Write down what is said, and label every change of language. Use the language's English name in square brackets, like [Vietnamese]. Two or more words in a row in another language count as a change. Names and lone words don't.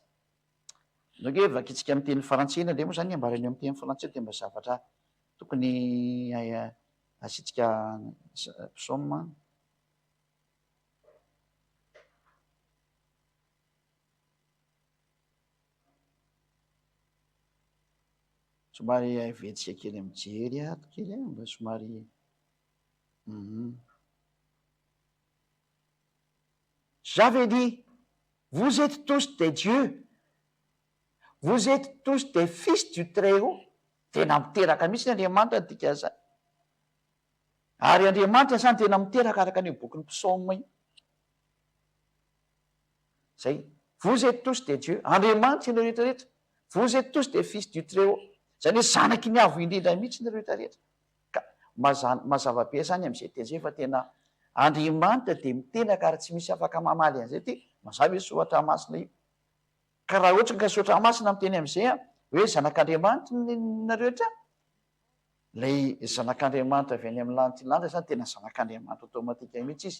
[Malagasy] Nge vakitsika amin'ny teny frantsay indray moa zany ambarany amin'ny teny frantsay dia mba zavatra tokony asitsika psaume. Somary avetsika kely mijery kely mba somary [French] J'avais dit, vous êtes tous des dieux. Vous êtes tous des fils du Très-Haut. [Malagasy] Tena miteraka mihitsy Andriamanitra tika zany. Ary Andriamanitra zany tena miteraka araka ny bokin'ny psaume iny. Zay, [French] vous êtes tous des dieux. [Malagasy] Andriamanitra ianareo rehetra rehetra. [French] Vous êtes tous des fils du Très-Haut. [Malagasy] Zany hoe zanaky ny avo indrindra mihitsy ianareo rehetra rehetra. Ka mazava be zany amin'izay teny zay fa tena Andriamanitra dia miteraka ary tsy misy afaka mamaly an'izay ty mazava hoe soratra masina io. Ka raha ohatra ka soratra masina miteny amin'izay hoe zanak'Andriamanitra nareo rehetra, lay zanak'Andriamanitra avy any amin'ny lanitra lanitra zany tena zanak'Andriamanitra automatika mihitsy izy.